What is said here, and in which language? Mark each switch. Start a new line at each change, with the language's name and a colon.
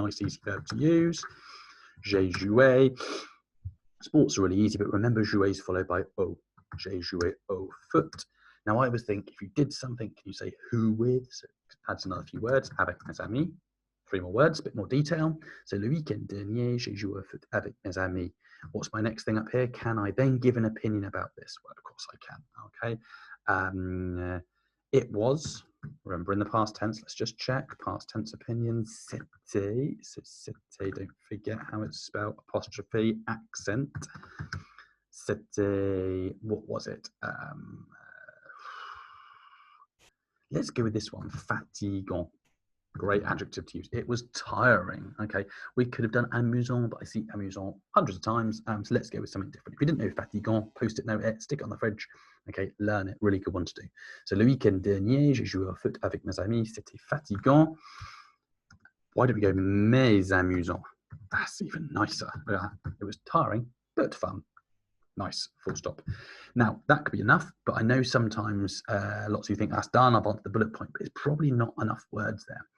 English: Nice easy verb to use.
French: J'ai joué.
English: Sports are really easy, but remember jouer is followed by au.
French: J'ai joué au foot.
English: Now I always think if you did something, can you say who with? So adds another few words.
French: Avec mes amis.
English: 3 more words, a bit more detail.
French: So le weekend dernier, j'ai joué au foot avec mes amis.
English: What's my next thing up here? Can I then give an opinion about this? Well, of course I can. Okay. It was. Remember in the past tense, let's just check. Past tense opinion, c'était. So c'était, don't forget how it's spelled. Apostrophe, accent. C'était, what was it? Let's go with this one, fatigant. Great adjective to use. It was tiring. Okay, we could have done amusant, but I see amusant hundreds of times. So let's go with something different. If you didn't know fatigant, post-it note it, stick it on the fridge. Okay, learn it. Really good one to do.
French: So le week-end dernier, j'ai joué au foot avec mes amis. C'était fatigant.
English: Why don't we go
French: mais amusant?
English: That's even nicer. It was tiring, but fun. Nice, full stop. Now, that could be enough, but I know sometimes lots of you think that's done, I've answered the bullet point, but it's probably not enough words there.